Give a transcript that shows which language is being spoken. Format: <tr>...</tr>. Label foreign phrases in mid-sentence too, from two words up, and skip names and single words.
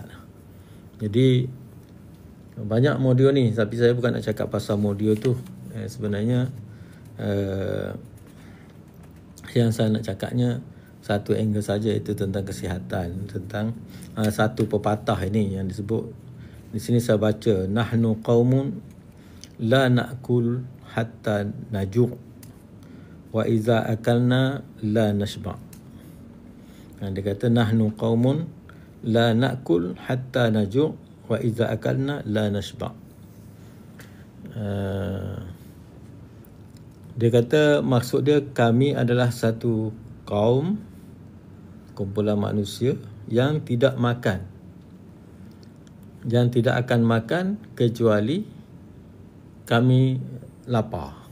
<ms>Jadi banyak modul ni, tapi saya bukan nak cakap pasal modul tu. Sebenarnya yang saya nak cakapnya satu angle saja, itu tentang kesihatan, tentang satu pepatah ini yang disebut di sini. Saya baca,</ms> <ar>نحن قوم لا نأكل حتى نجوع وإذا أكلنا لا نشبع'.</ar> <ms>Dia kata</ms> <ar>nahnu qaumun la na'kul hatta naju' wa iza akalna la nashba'.</ar> <ms>Dia kata maksud dia, kami adalah satu kaum, kumpulan manusia yang tidak makan, yang tidak akan makan kecuali kami lapar.</ms>